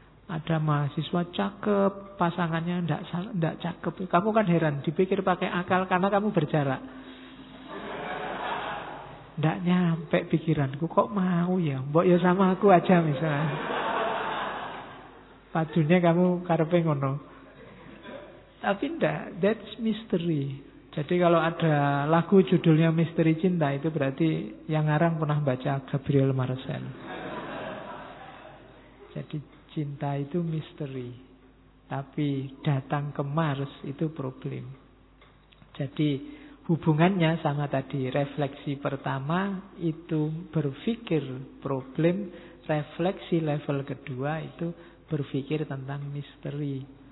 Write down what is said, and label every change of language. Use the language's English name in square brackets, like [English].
[Indonesian] Ada mahasiswa cakep, pasangannya tidak cakep. Kamu kan heran, dipikir pakai akal karena kamu berjarak. Tidak nyampe pikiranku, kok mau ya? Mbok ya sama aku aja misalnya. [Javanese] Padunya kamu karepe ngono. [Indonesian] Tapi tidak, [English] that's mystery. [Indonesian] Jadi kalau ada lagu judulnya Misteri Cinta, itu berarti yang ngarang pernah baca Gabriel Marcel. Jadi cinta itu misteri. Tapi datang ke Mars itu problem. Jadi hubungannya sama tadi, refleksi pertama itu berpikir problem, refleksi level kedua itu berpikir tentang misteri.